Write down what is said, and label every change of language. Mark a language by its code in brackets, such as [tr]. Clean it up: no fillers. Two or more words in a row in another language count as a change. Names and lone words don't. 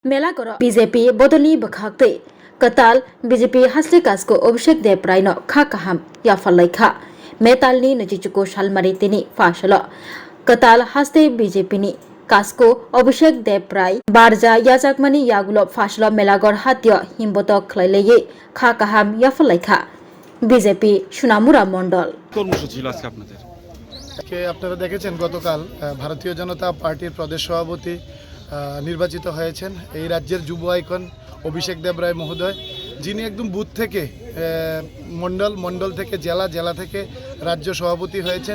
[trp] मेला करो बीजेपी बदलनी बखाते कताल बीजेपी हास्ले कासको अभिषेक देव रायनो खा काहाम या फलाइखा मेतालनी नजिचुको सालमारी तिनी फाशल कताल हास्ते बीजेपीनी कासको अभिषेक देव राय बारजा याजाकमानी यागुलो फाशल मेलागर हात्य हिमबत खलाइलेये खा काहाम या फलाइखा বিজেপি সোনামুরা মন্ডল [bn] কর্মসূচি ছিল আজকে আপনাদের আপনারা দেখেছেন গতকাল ভারতীয় জনতা পার্টির প্রদেশ সভাপতি নির্বাচিত হয়েছেন এই রাজ্যের যুব আইকন অভিষেক দেব রায় মহোদয়, যিনি একদম বুথ থেকে মন্ডল থেকে জেলা থেকে রাজ্য সভাপতি হয়েছেন।